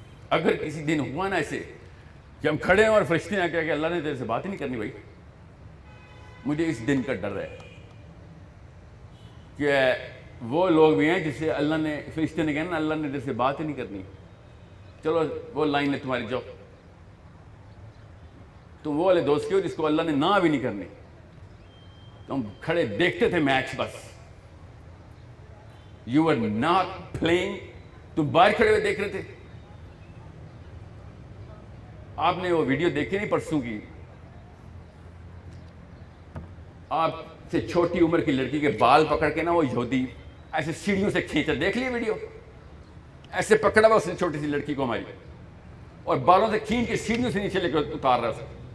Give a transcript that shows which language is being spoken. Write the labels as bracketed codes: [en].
[ur] اگر کسی دن ہوا نا ایسے کہ ہم کھڑے ہیں اور فرشتے ہیں کہ اللہ نے تیرے سے بات ہی نہیں کرنی بھائی, مجھے اس دن کا ڈر ہے کہ وہ لوگ بھی ہیں جس سے اللہ نے, فرشتے نے کہنا اللہ نے تیرے سے بات ہی نہیں کرنی. چلو وہ لائن ہے تمہاری, جو تم وہ والے دوست کے ہو جس کو اللہ نے نہ بھی نہیں کرنی. تم کھڑے دیکھتے تھے میچ بس, [en] You were not playing. [ur] تم باہر کھڑے ہوئے دیکھ رہے تھے. آپ نے وہ ویڈیو دیکھی نہیں پرسوں کی, آپ سے چھوٹی عمر کی لڑکی کے بال پکڑ کے نا وہ یہودی ایسے سیڑھیوں سے کھینچا, دیکھ لیے ویڈیو؟ ایسے پکڑا ہوا اس نے چھوٹی سی لڑکی کو ہماری, اور بالوں سے کھینچ کے سیڑھیوں سے نیچے لے کے اتار رہا اسے.